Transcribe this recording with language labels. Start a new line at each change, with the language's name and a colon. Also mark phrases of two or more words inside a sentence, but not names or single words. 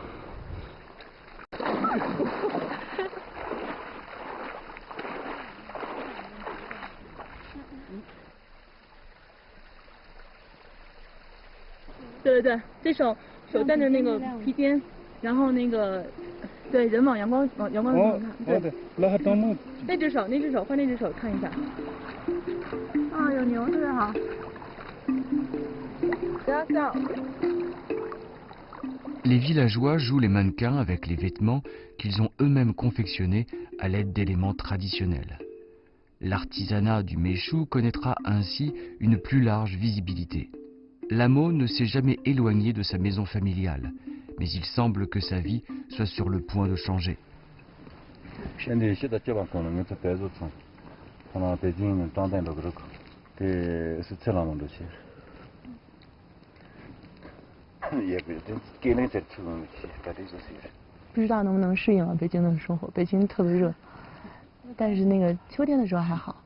Chinese: 对，这手戴着那个披肩，然后那个。对，人往阳光看。对，那只手换那只手看一下。啊，有牛是哈。
French: Les villageois jouent les mannequins avec les vêtements qu'ils ont eux-mêmes confectionnés à l'aide d'éléments traditionnels. L'artisanat du méchou connaîtra ainsi une plus large visibilité. L'Amo ne s'est jamais éloigné de sa maison familiale, mais il semble que sa vie soit sur le point de changer.
Chinese: 不知道能不能适应北京的生活，北京特别热，但是那个秋天的时候还好。